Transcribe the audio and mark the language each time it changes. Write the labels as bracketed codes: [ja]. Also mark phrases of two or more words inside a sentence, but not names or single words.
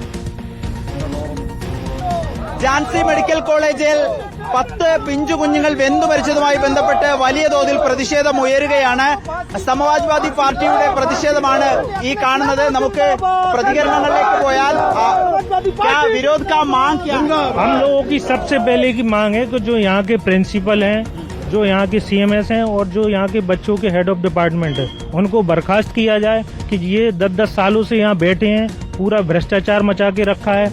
[ml] ഝാൻസി മെഡിക്കൽ കോളേജിൽ 10 പിഞ്ചു കുഞ്ഞുങ്ങൾ വെന്തുമരിച്ചതുമായി ബന്ധപ്പെട്ട് വലിയ തോതിൽ പ്രതിഷേധം ഉയരുകയാണ്. സമാജ്വാദി പാർട്ടിയുടെ പ്രതിഷേധമാണ് ഈ കാണുന്നത്. നമുക്ക് പ്രതികരണങ്ങളിലേക്ക് പോയാൽ [hi] विरोध का मांग क्या है? हम लोगों की सबसे पहले की मांग है कि जो यहाँ के प्रिंसिपल हैं, जो यहाँ के सीएमएस हैं और जो यहाँ के बच्चों के [en] head of department [hi] है, उनको बर्खास्त किया जाए कि ये 10-10 सालों से यहाँ बैठे हैं, पूरा भ्रष्टाचार मचा के रखा है।